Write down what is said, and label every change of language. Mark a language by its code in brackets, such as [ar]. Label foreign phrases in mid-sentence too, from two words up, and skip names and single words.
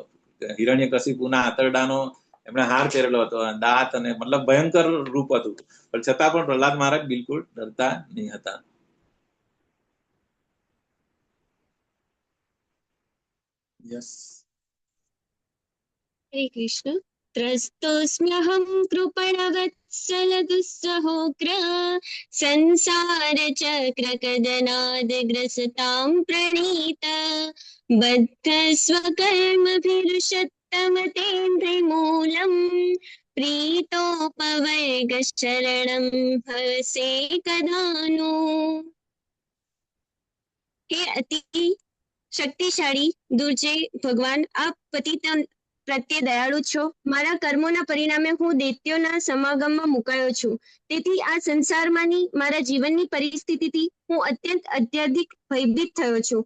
[gu] હિરણ્યકશિપુના આંતરડાનો એમણે હાર પહેરેલો હતો, દાંત, અને મતલબ ભયંકર રૂપ હતું. પણ છતાં પણ પ્રહલાદ મહારાજ બિલકુલ ડરતા નહીં હતા. યસ. [sa] હરે કૃષ્ણ. ત્રસ્તોસ્મ્યહં કૃપણવત वत्सलदुस्सहोग्र संसार चक्र कदनाद ग्रसतां प्रणीत बद्ध स्वकर्मभिरुषत्तमतेन्द्रिमूलम् प्रीतोपवर्ग शरणं भवसे कदानु। [gu] હે અતિ શક્તિશાળી દુર્જય ભગવાન, આપ પતિત પ્રત્યે દયાળુ છો. મારા કર્મોના પરિણામે હું દૈત્યોના સમાગમમાં મુકાયો છું. તેથી આ સંસારમાંની મારા જીવનની પરિસ્થિતિથી હું અત્યંત અત્યધિક ભયભીત થયો છું.